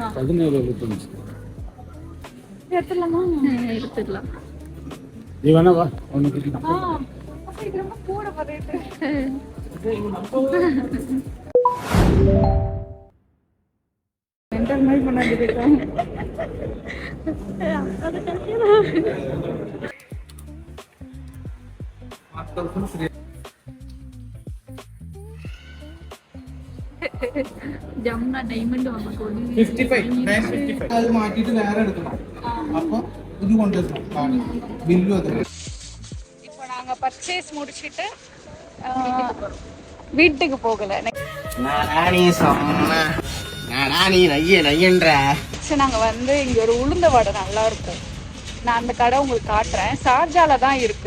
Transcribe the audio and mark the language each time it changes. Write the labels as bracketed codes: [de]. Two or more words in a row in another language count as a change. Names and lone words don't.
[ta] 17 இருபத்தஞ்சு எடுத்துடலாமா? எடுத்துக்கலாம். நீ வேணா வா உனக்கு அப்ப இது ரொம்ப கூட பரேட்டு. மென்டல் மாதிரி பண்ணாங்க. [ml] ജമുന ഡയമണ്ട് നമുക്ക് 55 അത് മാറ്റിയിട്ട് വേറെ എടുക്കണം. അപ്പൊ ഇത് കൊണ്ടുവരണം ബില്ലും അത്. [ta] இப்போ நாங்க பர்ச்சேஸ் முடிச்சிட்டு வீட்டுக்கு போகல. நாங்க வந்து இங்க ஒரு உளுந்த வடை நல்லா இருக்கும். நான் அந்த கடை உங்களுக்கு காட்டுறேன். ஷார்ஜால தான் இருக்கு.